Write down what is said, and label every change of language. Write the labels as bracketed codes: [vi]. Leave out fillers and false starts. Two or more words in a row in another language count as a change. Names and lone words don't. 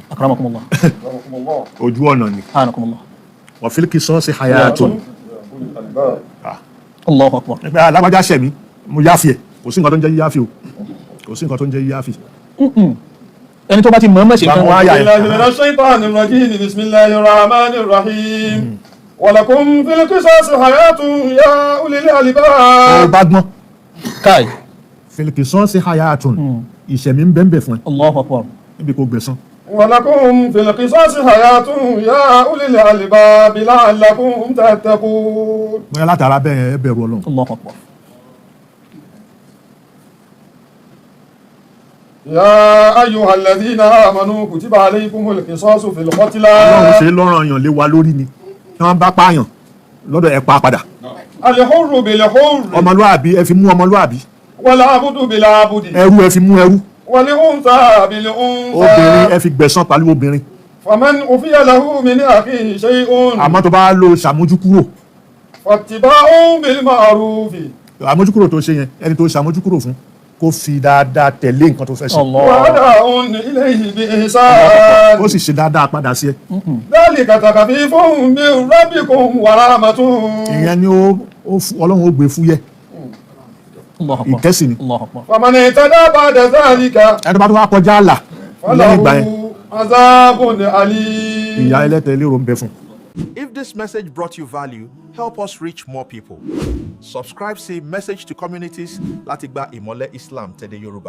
[ar] Akramakumullah. [yo] ojú ọ̀nà ni. [ar] Akramakumullah. وفي القصاص حياة. الله أكبر. [yo] ẹgbẹ́ alágbájá ṣẹ̀mí mo yáfi ẹ̀ kò sí nǹkan tó ń jẹ́ yíyáfi o kò sí nǹkan tó ń jẹ́ yíyáfi. ẹni tó bá ti mọ̀ọ́mọ̀ ṣe nǹkan Àwọn àyà [ar] بالله من الشيطان الرجيم بسم الله الرحمن الرحيم ولكم في القصاص حياة يا أولي [yo] ó [ar] الألباب [yo] bá gbọ́n káì. [ar] في القصاص حياة [yo] ìṣẹ̀mí ń bẹ́ẹ̀ fún ẹ [ar] الله أكبر. [yo] níbi kò gbẹ̀san. [ar] ولكم في القصاص حياة يا أولي الألباب لعلكم تتقون [yo] bóyá látara bẹ́ẹ̀ ẹ bẹ̀rù Ọlọ́run. [ar] الله أكبر. يا أيها الذين آمنوا كتب عليكم القصاص في [yo] Ọlọ́run [ar] القتلى [yo] ṣe lọ́rọ̀ yàn lé wa lórí ni tí wọ́n bá pààyàn lọ́dọ̀ ẹ pa padà [ar] الحر بالحر [yo] ọmọlúàbí ẹ fi mú ọmọlúàbí [ar] والعبد بالعبد [yo] ẹrú ẹ fi mú ẹrú [ar] والأنثى [yo] obìnrin [ar] بالأنثى [yo] ẹ fi gbẹ̀san pẹ̀lú obìnrin [ar] فمن أوفي له من أخيه شيء [yo] àmọ́ tó bá lo ṣàmójúkúrò [ar] فاتباع بالمعروف [yo] àmójúkúrò tó ṣe yẹn ẹni tó ṣàmójúkúrò fún kó fi dáadáa tẹ̀lé nǹkan tó fẹ́ ṣe Allah. [ar] وأداء إليه بإحسان [yo] ó sì ṣe dáadáa padà sí ẹ [ar] ذلك تخفيف من ربكم ورحمة [yo] ìyẹn ni Ọlọ́run ó gbé fúyẹ́ [ar] الله أكبر. [yo] ìkẹ́sì ni [ar] الله أكبر. فمن اهتدى بعد ذلك [yo] ẹni tó bá tó wá kọjá àlà lẹ́yìn ìgbà yẹn [ar] فله عذاب أليم. [yo] ìyà ẹlẹ́tẹ̀ lérò ń bẹ fún. [en] If this message brought you value, help us reach more people. Subscribe, say message to communities [yo] láti gba ìmọ́lẹ̀ Islam tẹ̀dé Yorùbá.